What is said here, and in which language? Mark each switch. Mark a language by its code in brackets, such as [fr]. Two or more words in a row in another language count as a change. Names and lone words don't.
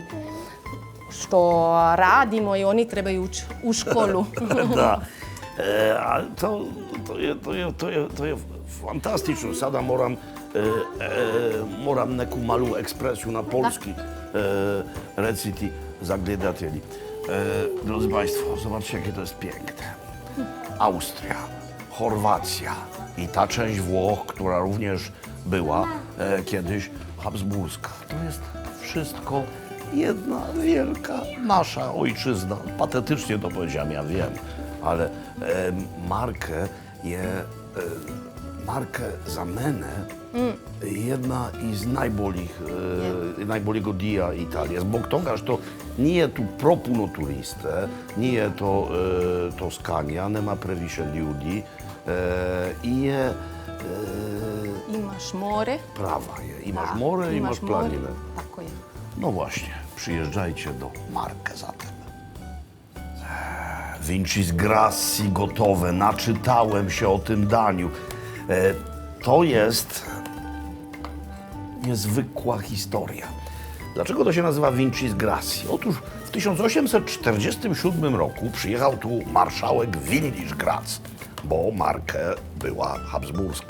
[hr] Što radimo i oni trebaju ući u školu. Da, a to je fantastično. Sada moram neku malu ekspresiju na polski reciti za gledatelji. [pl] Drodzy Państwo, zobaczcie, jakie to jest piękne. Austria, Chorwacja i ta część Włoch, która również była kiedyś habsburska. To jest wszystko jedna wielka nasza ojczyzna. Patetycznie to powiedziałem, ja wiem, ale [hr] Markę za mene jedna iz najboljeg dija Italije. Zbog toga što nije tu propuno turiste, nije to Toskania, nema previše ljudi i imaš more. Prawa je. Imaš more, imaš planine. Tako je. [pl] No właśnie, przyjeżdżajcie do Markę zatem. Vincis Grassi gotowe, naczytałem się o tym daniu. To jest niezwykła historia. Dlaczego to się nazywa Vincis Grassi? Otóż w 1847 roku przyjechał tu marszałek Windisch-Gratz, bo Markę była habsburska.